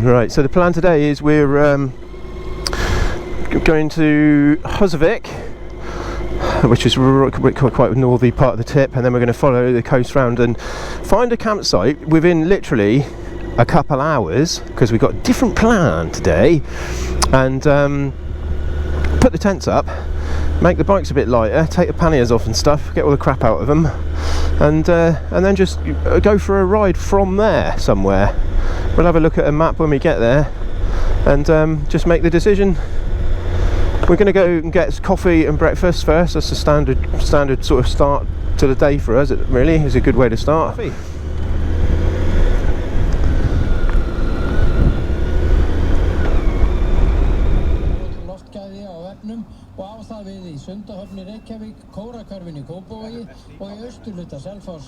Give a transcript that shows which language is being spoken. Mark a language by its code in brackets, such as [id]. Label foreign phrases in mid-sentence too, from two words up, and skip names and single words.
[en] Right, so the plan today is we're going to Husavik, which is quite a northy part of the tip, and then we're going to follow the coast round and find a campsite within literally a couple hours, because we've got a different plan today, and put the tents up, make the bikes a bit lighter, take the panniers off and stuff, get all the crap out of them, and then just go for a ride from there somewhere. We'll have a look at a map when we get there, and just make the decision. We're going to go and get coffee and breakfast first. That's a standard sort of start to the day for us. It really is a good way to start. [is] Og á það við í Sundahöfn í Reykjavík, Kórahverfin í Kópavogi og í austurhluta Selfoss.